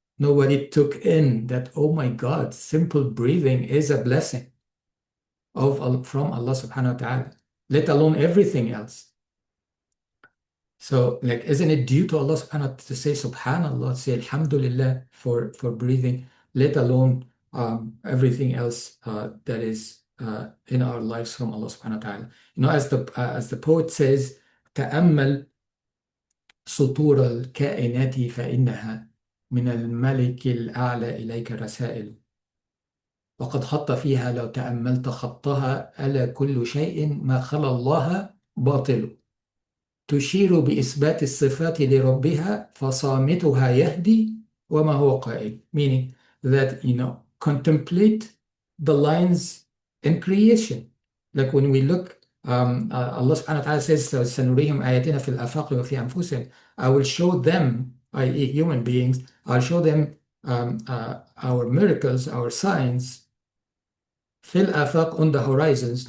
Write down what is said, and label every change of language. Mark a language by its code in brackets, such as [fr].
[en] Nobody took in that, oh my God, simple breathing is a blessing from Allah subhanahu wa ta'ala, let alone everything else. So, like, isn't it due to Allah subhanahu wa ta'ala to say subhanallah, say alhamdulillah for breathing, let alone everything else that is in our lives from Allah subhanahu wa ta'ala. You know, as the poet says, [ar] تأمل سطور الكائنات فإنها من الملك الأعلى إليك رسائل، وقد خط فيها لو تأملت خطها ألا كل شيء ما خلا الله باطل، تشير بإثبات الصفات لربها فصامتها يهدي وما هو قائل. [en] Meaning that, contemplate the lines in creation. Like when we look, Allah subhanahu wa ta'ala says, [ar] سنريهم آياتنا في الآفاق وفي أنفسهم. [en] I will show them, i.e. human beings, I'll show them our miracles, our signs, [ar] في الآفاق, [en] on the horizons.